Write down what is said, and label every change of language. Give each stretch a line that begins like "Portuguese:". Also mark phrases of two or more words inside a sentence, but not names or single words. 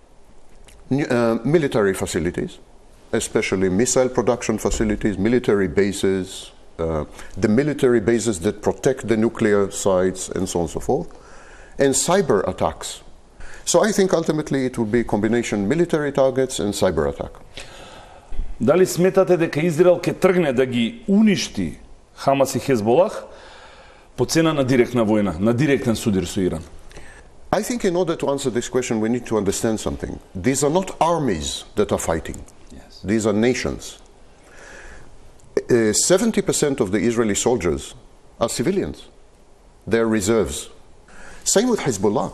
English: Military facilities, especially missile production facilities, military bases, the military bases that protect the nuclear sites and so on and so forth, and cyber attacks. So I think ultimately it will be a combination military targets and cyber attack.
Macedonian: Дали сметате дека Израел ќе тргне да ги уништи Хамас и Хезболах по цена на директна војна, на директен судир со Иран?
English: I think in order to answer this question we need to understand something. These are not armies that are fighting. Yes. These are nations. 70% of the Israeli soldiers are civilians. They're reserves. Same with Hezbollah.